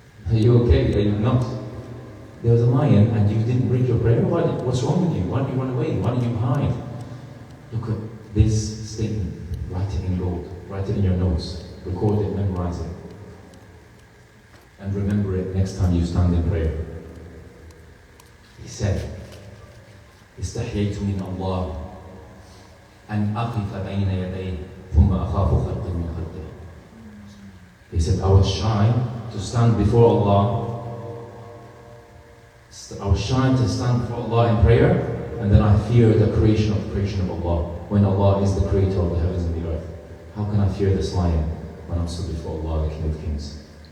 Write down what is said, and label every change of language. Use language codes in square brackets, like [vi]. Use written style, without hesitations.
[en] Are you okay? Are you not? There was a lion and you didn't break your prayer? What's wrong with you? Why did you run away? Why did you hide?" Look at this statement. Write it in gold. Write it in your notes. Record it, memorize it. And remember it next time you stand in prayer. He said, [ar] "استحييت من الله أن أقف بين يديه ثم أخاف خلقي من خلقه." [en] He said, I was shy to stand before Allah. I was shy to stand before Allah in prayer, and then I fear the creation of Allah, when Allah is the creator of the heavens and the earth. How can I fear this lion when I'm stood before Allah, the King of Kings?